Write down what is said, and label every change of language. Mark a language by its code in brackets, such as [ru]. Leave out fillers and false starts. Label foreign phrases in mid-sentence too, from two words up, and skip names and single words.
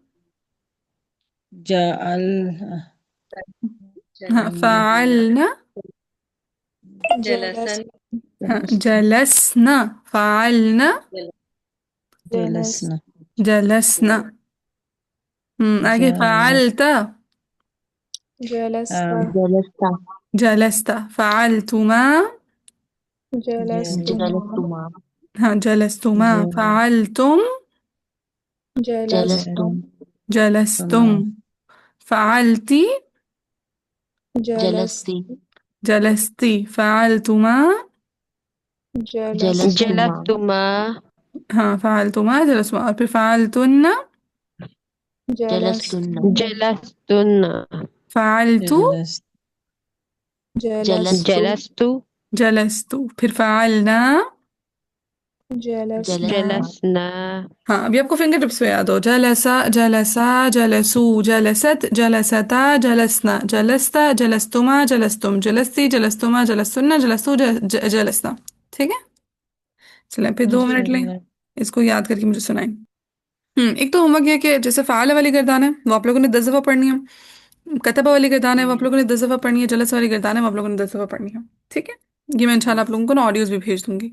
[ar] जल [ur] ہاں، فعلن. [ar] جلس जलसन हाँ, جلسن۔ فعلن. جلس जलसना जलसना। आगे जलस फ़अलता। جلست جلست جلستَ۔ فعلتما. جلستما جلستما हाँ, जलस्तुमा। जल फ़अलतुम। جلست جلستم جلستم۔ فعلتِ. جلست جلستي جلستِ۔ فعلتما. جلستما جلستما جلستما हाँ, فعلتما جلستما, [ur] اور پھر [ar] फ़अलतुन्ना। جلست جلستن جلستن फ़अलतु। जलस جلست جلست جلستُ. फिर फ़अलना। جلسنا جلسنا [ur] ہاں، ابھی آپ کو [en] finger tips [ur] پہ یاد ہو. [ar] جلسا۔ جلسا۔ جلسوا۔ جلست۔ جلستا۔ جلسن۔ جلستَ۔ جلستما۔ جلستم۔ جلستِ۔ جلستما۔ جلستن۔ جلستُ. [ur] जलसना। ٹھیک ہے، چلیں پھر 2 منٹ لیں, [ar] जल [ur] اس کو یاد کر کے مجھے سنائیں۔ ایک تو ہوم ورک یہ ہے کہ جیسے فعل والی گردان ہے وہ آپ لوگوں نے 10 دفعہ پڑھنی ہے، کتبہ والی گردان ہے وہ آپ لوگوں نے 10 دفعہ پڑھنی ہے، جلس والی گردان ہے وہ آپ لوگوں نے 10 دفعہ پڑھنی ہے، ٹھیک ہے. یہ میں ان شاءاللہ آپ لوگوں کو نا آڈیوز بھی بھیج دوں گی.